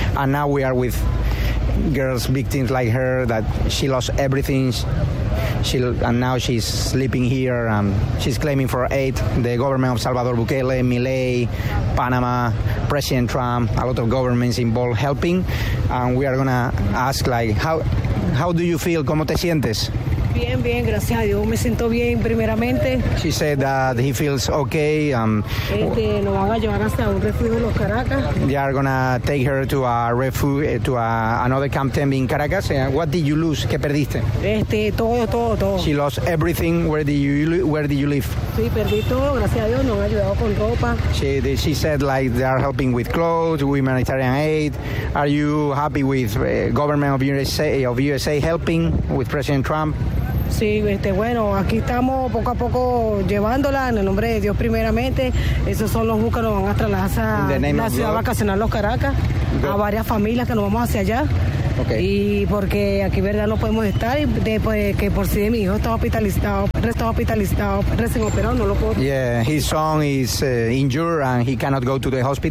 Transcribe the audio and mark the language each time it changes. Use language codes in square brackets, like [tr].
[en] And now we are with girls, victims like her, that she lost everything. And now she's sleeping here, and she's claiming for aid. The government of Salvador Bukele, Milei, Panama, President Trump, a lot of governments involved helping. And we are going to ask, like, how How do you feel? [es] ¿Cómo te sientes? Bien, bien, gracias a Dios. Me siento bien primeramente. [en] She said that he feels okay. [es] Nos van a llevar hasta un refugio en Los Caracas. [en] They are gonna take her to a refugio, to a, another camp tent in Caracas. What did you lose? [es] ¿Qué perdiste? Todo. [en] She lost everything. Where did you live? [es] Sí, perdí todo. Gracias a Dios, nos han ayudado con ropa. [en] She said like they are helping with clothes, humanitarian aid. Are you happy with government of USA helping with President Trump? [es] Sí, bueno, aquí estamos poco a poco llevándola en el nombre de Dios primeramente. Esos son los buques que nos van a trasladar a la ciudad vacacional Los Caracas. [en] Good. [es] A varias familias que nos vamos hacia allá. [en] Okay. [es] Y porque aquí, verdad, no podemos estar y después que por si de mi hijo está hospitalizado, recién operado, no lo puedo. [en] Yeah, his son is injured and he cannot go to the hospital.